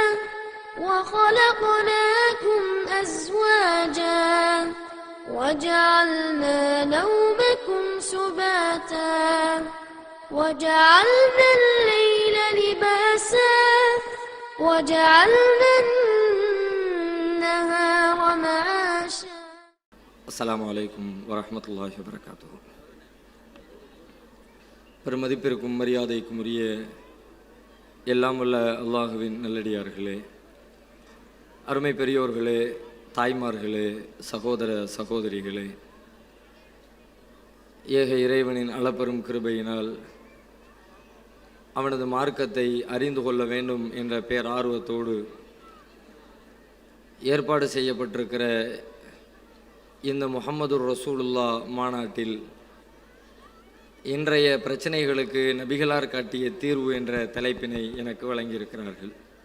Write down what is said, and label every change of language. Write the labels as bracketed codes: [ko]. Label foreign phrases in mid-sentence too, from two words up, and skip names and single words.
[ar] وخلقناكم أزواجا وجعلنا نومكم سباتا وجعلنا الليل لباسا وجعلنا النهار معاشا. السلام عليكم ورحمة الله وبركاته. [ta] பெருமதிப்பிற்கும் மரியாதைக்கும் உரிய எல்லாம் உள்ள அல்லாஹுவின் நல்லடியார்களே, அருமை பெரியோர்களே, தாய்மார்களே, சகோதர சகோதரிகளே, ஏக இறைவனின் அளப்பெரும் கிருபையினால் அவனது மார்க்கத்தை அறிந்து கொள்ள வேண்டும் என்ற பேரார்வத்தோடு ஏற்பாடு செய்யப்பட்டிருக்கிற இந்த முஹம்மதுர் ரசூலுல்லாஹ் மாநாட்டில் இன்றைய பிரச்சனைகளுக்கு நபிகளார் காட்டிய தீர்வு என்ற தலைப்பினை எனக்கு வழங்கியிருக்கிறார்கள்.